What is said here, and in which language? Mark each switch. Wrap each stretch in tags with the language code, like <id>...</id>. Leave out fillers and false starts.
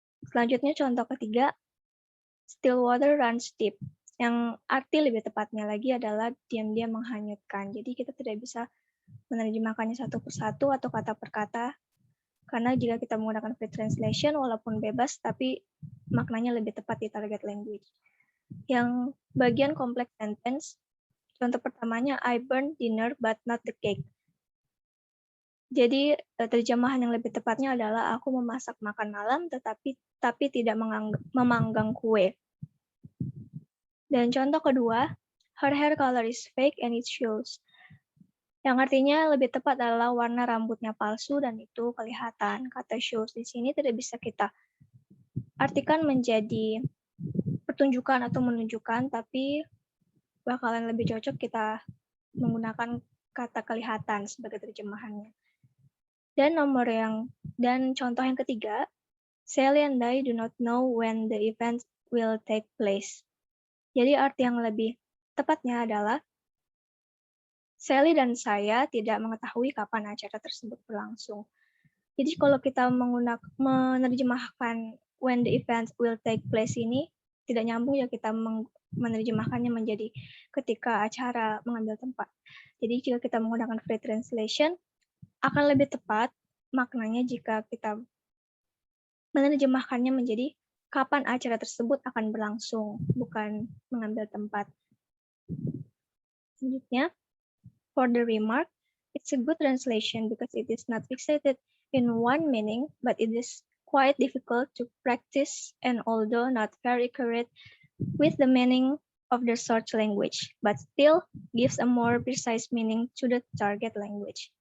<id>Selanjutnya contoh ketiga,</id> <en>still water runs deep.</en> <id>Yang arti lebih tepatnya lagi adalah diam-diam menghanyutkan. Jadi kita tidak bisa menerjemahkannya satu persatu atau kata per kata, karena jika kita menggunakan free translation, walaupun bebas, tapi maknanya lebih tepat di target language. Yang bagian complex sentence, contoh pertamanya,</id> <en>I burned dinner but not the cake.</en> <id>Jadi terjemahan yang lebih tepatnya adalah aku memasak makan malam tapi tidak memanggang kue. Dan contoh kedua,</id> <en>her hair color is fake and it shows.</en> <id>Yang artinya lebih tepat adalah warna rambutnya palsu dan itu kelihatan. Kata shows di sini tidak bisa kita artikan menjadi pertunjukan atau menunjukkan, tapi bakalan lebih cocok kita menggunakan kata kelihatan sebagai terjemahannya. Dan contoh yang ketiga,</id> <en>Sally and I do not know when the event will take place.</en> <id>Jadi arti yang lebih tepatnya adalah Sally dan saya tidak mengetahui kapan acara tersebut berlangsung. Jadi kalau kita menerjemahkan</id> <en>when the event will take place</en> <id>ini tidak nyambung ya kita menerjemahkannya menjadi ketika acara mengambil tempat. Jadi jika kita menggunakan free translation akan lebih tepat maknanya jika kita menerjemahkannya menjadi kapan acara tersebut akan berlangsung, bukan mengambil tempat.</id> <en>Selanjutnya, for the remark, it's a good translation because it is not fixated in one meaning, but it is quite difficult to practice and although not very accurate with the meaning of the search language, but still gives a more precise meaning to the target language.</en>